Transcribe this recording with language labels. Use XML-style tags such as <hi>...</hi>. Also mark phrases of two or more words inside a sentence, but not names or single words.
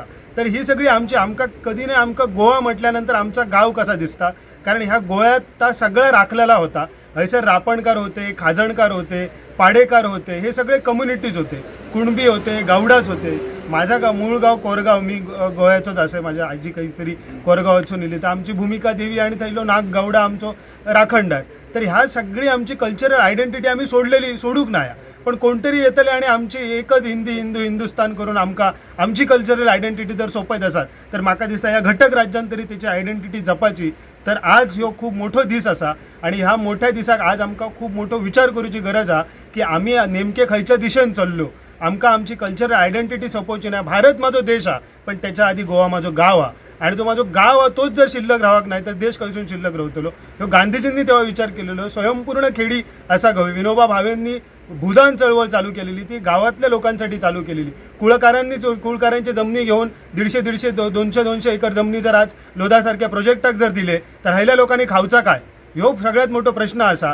<mr>तर ही सगळी आमची, आमकां कधी नाही आमकां गोवा म्हटल्यानंतर आमचा गाव कसा दिसता, कारण ह्या गोव्यात सगळं राखलेला होता. हयसर रापणकार होते, खाजणकार होते, पाडेकार होते, हे सगळे कम्युनिटीज होते. कुणबी होते, गावडाच होते. माझा मूळ गाव कोरगाव, मी गोव्याचोच असे. माझ्या आजी काहीतरी कोरगावाचून येयली.</mr> <kok>तर आमची भूमिका देवी आणि थंयलो नाग गावडा आमचो राखणदार. तर ह्या सगळी आमची</kok> <en>cultural identity</en> <kok>आम्ही सोडूंक ना. पण कोणतरी येतले आणि आमची एकच हिंदुस्तान करून आमची</kok> <en>cultural identity</en> <kok>जर सोपयत आसात तर म्हाका दिसता ह्या घटक राज्यान तरी तेची आयडेंटिटी जपाची. तर आज ह्यो खूप मोठो दीस आसा आणि ह्या मोठ्या दिसाक आज आमकां खूप मोठो विचार करूची गरज आहा की आमी नेमके खंयच्या दिशेन चल्लो. आमकां आमची</kok> <en>cultural identity</en> <kok>सोंपोवची ना. भारत म्हाजो देश हा, पण त्याच्या आधी गोवा म्हाजो गांव हा आणि तो म्हाजो गांव हा तोच जर शिल्लक रावक नाही तर देश खंयसून शिल्लक रावतलो. ह्यो गांधीजींनी तेव्हा विचार केलेलो. स्वयंपूर्ण खेडी आसा गोंय.</kok> <mr>विनोबा भावेंनी भूदान चळवळ चालू केलेली, ती गावातल्या लोकांसाठी चालू केलेली. कुळकारांची जमनी घेऊन 150-200 एकर जमनी जर आज लोधासारख्या प्रोजेक्टाक जर दिले तर ह्या लोकांनी खावचा काय, ह्यो सगळ्यात मोठो प्रश्न असा.</mr>